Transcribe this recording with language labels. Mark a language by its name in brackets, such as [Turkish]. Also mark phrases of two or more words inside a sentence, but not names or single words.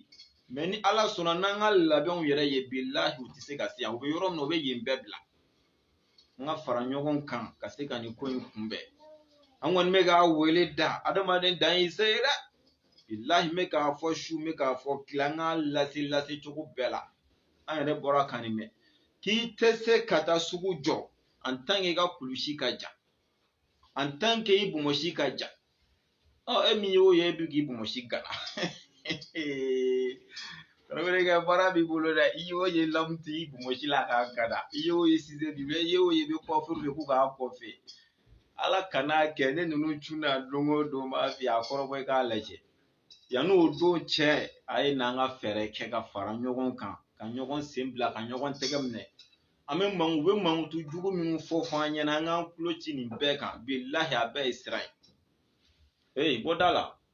[Bambara] mɛ ni ala sɔnna n'an ka labɛnw yɛrɛ ye bilahi u tɛ se ka se yan u bɛ yɔrɔ min na u bɛ yen bɛɛ bila an ka fara ɲɔgɔn kan ka se ka nin ko in kunbɛn an kɔni bɛ k'a wele da adamaden dan y'i se ye dɛ bilahi n bɛ k'a fɔ su n bɛ k'a fɔ tile an k'a lase cogo bɛɛ la an yɛrɛ bɔra ka nin mɛn k'i tɛ se ka taa sugu jɔ [French] en tant que [Bambara] i ka kulusi ka jan [French] en tant que [Bambara] i bomosi ka jan e min y'o ye e bɛ k'i bomosi gana karamɔgɔkɛ baara b'i bolo dɛ i y'o ye lamu tɛ i bomosi la k'a gana i y'o ye sisan bi i y'o ye i bɛ kɔfɛ de ko k'a kɔfɛ ala kana kɛ ne ninnu cunna don o don b'a f'i ye a kɔrɔbɔ i k'a lajɛ Yan'o don cɛ a ye n'an ka fɛɛrɛ kɛ ka fara ɲɔgɔn kan ka ɲɔgɔn sen bila ka ɲɔgɔn tɛgɛ minɛ an bɛ u bɛ mankutu jugu minnu fɔ an ɲɛna an k'an tulo ci nin bɛɛ kan bilahi a bɛɛ ye sira ye bɔda la